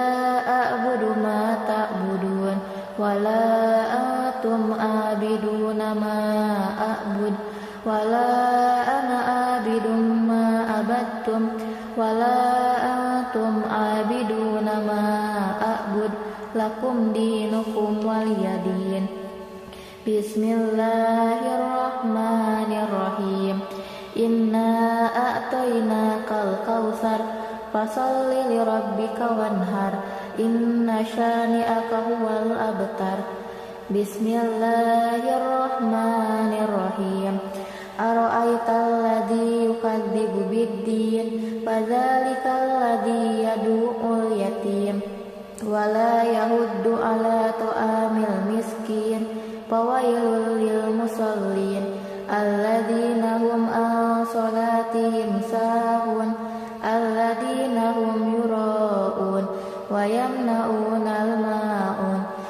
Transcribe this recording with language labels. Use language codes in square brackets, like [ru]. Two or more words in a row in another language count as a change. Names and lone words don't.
[ar] أعبد ما تعبدون ولا أنتم عابدون ما أعبد ولا أنا عابد ما عبدتم ولا أنتم عابدون ما أعبد لكم دينكم ولي دين بسم الله الرحمن الرحيم. إنا أعطيناك الكوثر فصل لربك وانحر. إن شانئك هو الأبتر. Bismillahirrahmanirrahim. أرأيت الذي يكذب بالدين فذلك الذي يدع اليتيم ولا يحض على طعام المسكين فويل للمصلين الذين هم عن صلاتهم ساهون الذين هم يراءون ويمنعون الماعون.